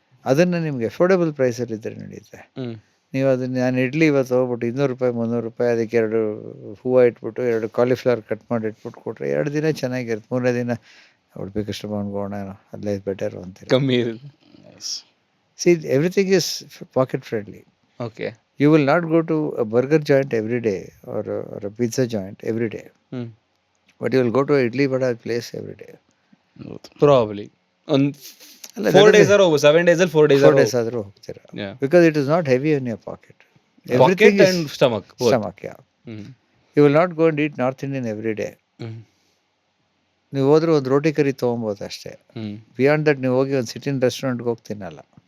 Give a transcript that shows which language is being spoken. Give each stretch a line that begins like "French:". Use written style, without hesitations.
Kannada: ಅದನ್ನು ನಿಮ್ಗೆ ಅಫೋರ್ಡಬಲ್ ಪ್ರೈಸಲ್ಲಿ ಇದ್ದರೆ ನಡೆಯುತ್ತೆ. ಹ್ಮ್. ನೀವು ಅದನ್ನ, ನಾನು ಇಡ್ಲಿ ಇವತ್ತು ಹೋಗ್ಬಿಟ್ಟು 200 ರೂಪಾಯಿ 300 ರೂಪಾಯಿ ಅದಕ್ಕೆ 2 ಹೂವು ಇಟ್ಬಿಟ್ಟು 2 ಕಾಲಿಫ್ಲವರ್ ಕಟ್ ಮಾಡಿ ಇಟ್ಬಿಟ್ಟು ಕೊಟ್ಟರೆ 2 ದಿನ ಚೆನ್ನಾಗಿರುತ್ತೆ. 3ನೇ ದಿನ ಉಡುಪಿ ಕೃಷ್ಣ ಭವನ್ಗೋಣ, ಅಲ್ಲೇ ಬೆಟರು ಅಂತೀರ. ಕಮ್ಮಿ ಇರುತ್ತೆ.
English: See, everything is pocket friendly. Okay. You will not go to a burger joint every day or a pizza joint every day, hmm. but you will go to a idli vada place every day.
Kannada: Probably ಒಂದು ಅಲ್ಲ,
English: 4 days or 7 days ಅಲ್ಲಿ 4 days 4 days
Kannada: ಆದರೂ ಹೋಗ್ತೀರಾ,
English: because it is not heavy on your pocket. Pocket and stomach. stomach, yeah. You will not go and eat North Indian every day.
Kannada: ನೀವು ಹೋದ್ರೆ ಒಂದು ರೋಟಿ ಕರಿ ತೊಗೊಬೋದು ಅಷ್ಟೇ.
English: beyond that
Kannada: ನೀವು ಹೋಗಿ ಒಂದು ಸಿಟಿನ್ ರೆಸ್ಟೋರೆಂಟ್ಗೆ ಹೋಗಿ ತಿನ್ನಲ್ಲ.